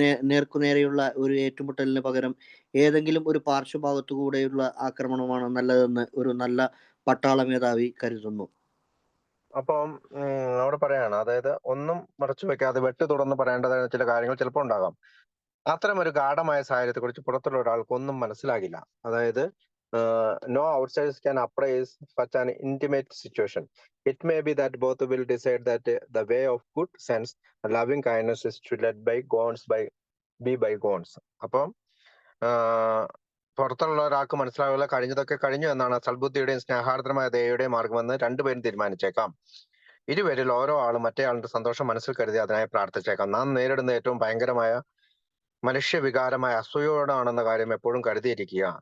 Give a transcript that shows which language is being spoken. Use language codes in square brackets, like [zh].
[ml] നേർക്കുനേരെയുള്ള ഒരു ഏറ്റുമുട്ടലിന് പകരം ഏതെങ്കിലും ഒരു പാർശ്വഭാഗത്തുകൂടെയുള്ള ആക്രമണമാണ് നല്ലതെന്ന് ഒരു നല്ല പട്ടാള മേധാവി കരുതുന്നു. അപ്പം അവിടെ പറയാണ്, അതായത് ഒന്നും മറച്ചു വെക്കാതെ വെട്ടി തുറന്ന് പറയേണ്ടതായ ചില കാര്യങ്ങൾ ചിലപ്പോൾ ഉണ്ടാകാം. അത്തരം ഒരു ഗാഢമായ സാഹചര്യത്തെ കുറിച്ച് പുറത്തുള്ള ഒരാൾക്ക് ഒന്നും മനസ്സിലാകില്ല. അതായത് [en] no outsiders can appraise such an intimate situation. It may be that both will decide that the way of good sense and loving kindness is to let bygones be bygones. [ml] അപ്പം പുറത്തുള്ള ഒരാൾക്ക് മനസ്സിലാവില്ല, കഴിഞ്ഞതൊക്കെ കഴിഞ്ഞു എന്നാണ് സൽബുദ്ധിയുടെയും സ്നേഹാർദ്രമായ ദയയുടെയും മാർഗമെന്ന് രണ്ടുപേരും തീരുമാനിച്ചേക്കാം. ഇരുവരിൽ ഓരോ ആളും മറ്റേ ആളുടെ സന്തോഷം മനസ്സിൽ കരുതി അതിനായി പ്രാർത്ഥിച്ചേക്കാം. നാം നേരിടുന്ന ഏറ്റവും ഭയങ്കരമായ മനുഷ്യവികാരമായ അസൂയോടാണെന്ന കാര്യം എപ്പോഴും കരുതിയിരിക്കുക.